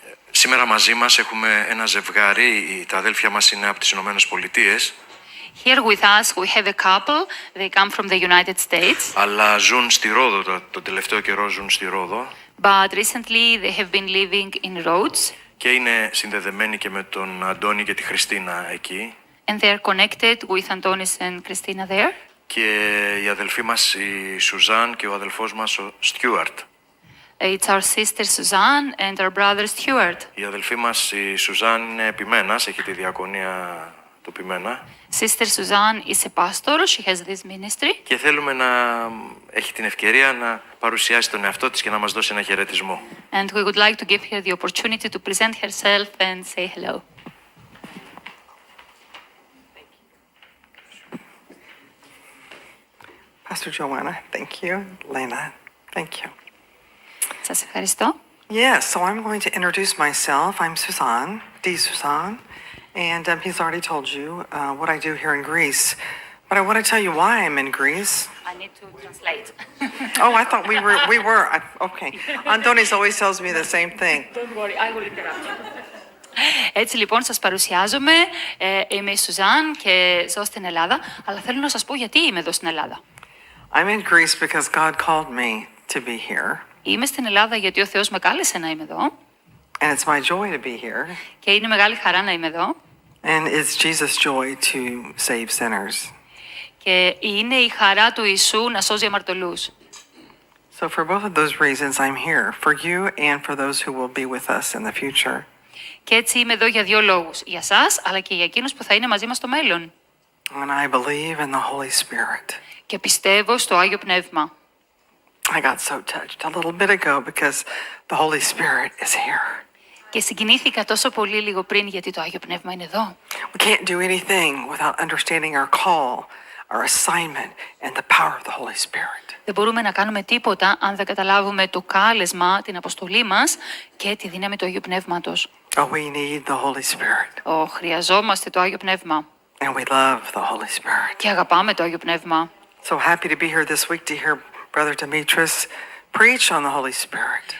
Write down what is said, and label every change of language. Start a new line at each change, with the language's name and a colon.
Greek: Σήμερα μαζί μας έχουμε ένα ζευγάρι. Τα αδέλφια μας είναι από τις Ηνωμένες Πολιτείες.
English: Here with us we have a couple. They come from the United States.
Greek: Αλλά ζουν στη Ρόδο. Το τελευταίο καιρό ζουν στη Ρόδο.
English: But recently they have been living in Rhodes.
Greek: Και είναι συνδεδεμένοι και με τον Αντώνη και τη Χριστίνα εκεί.
English: And they are connected with Antonis and Christina there.
Greek: Και η αδελφή μας η Σουζάν και ο αδελφός μας ο Στιούαρτ.
English: It's our sister Suzanne and our brother Stuart.
Greek: Η αδελφή μας η Σουζάν είναι επιμένας, έχει τη διακονία του Πιμένα.
English: Sister Suzanne is a pastor. She has this ministry.
Greek: Και θέλουμε να έχει την ευκαιρία να παρουσιάσει τον εαυτό της και να μας δώσει ένα χαιρετισμό.
English: And we would like to give her the opportunity to present herself and say hello. Pastor Joanna, thank you. Lena, thank you.
Greek: Σας ευχαριστώ.
English: Yes, so I'm going to introduce myself. I'm Suzanne, Suzanne, and he's already told you what I do here in Greece. But I want to tell you why I'm in Greece. I need to translate. Oh, I thought we were. Okay. Antonis always tells me the same thing. Don't worry, I will interrupt you.
Greek: Έτσι λοιπόν σας παρουσιάζομαι, είμαι η Σουζάν και ζω στην Ελλάδα, αλλά θέλω να σας πω γιατί είμαι εδώ στην Ελλάδα.
English: I'm in Greece because God called me to be here.
Greek: Είμαι στην Ελλάδα γιατί ο Θεός με κάλεσε να είμαι εδώ.
English: And it's my joy to be here.
Greek: Και είναι μεγάλη χαρά να είμαι εδώ.
English: And it's Jesus' joy to save sinners.
Greek: Και είναι η χαρά του Ιησού να σώζει αμαρτωλούς.
English: So for both of those reasons I'm here, for you and for those who will be with us in the future.
Greek: Και έτσι είμαι εδώ για δύο λόγους. Για σας, αλλά και για εκείνους που θα είναι μαζί μας στο μέλλον.
English: And I believe in the Holy Spirit.
Greek: Και πιστεύω στο Άγιο Πνεύμα.
English: I got so touched a little bit ago because the Holy Spirit is here.
Greek: Και συγκινήθηκα τόσο πολύ λίγο πριν γιατί το Άγιο Πνεύμα είναι εδώ.
English: We can't do anything without understanding our call, our assignment, and the power of the Holy Spirit.
Greek: Δεν μπορούμε να κάνουμε τίποτα αν δεν καταλάβουμε το κάλεσμα, την αποστολή μας και τη δύναμη του Αγίου Πνεύματος.
English: Oh, we need the Holy Spirit.
Greek: Χρειαζόμαστε το Άγιο Πνεύμα.
English: And we love the Holy Spirit.
Greek: Και αγαπάμε το Άγιο Πνεύμα.
English: So happy to be here this week to hear Brother Demetrius preach on the Holy Spirit.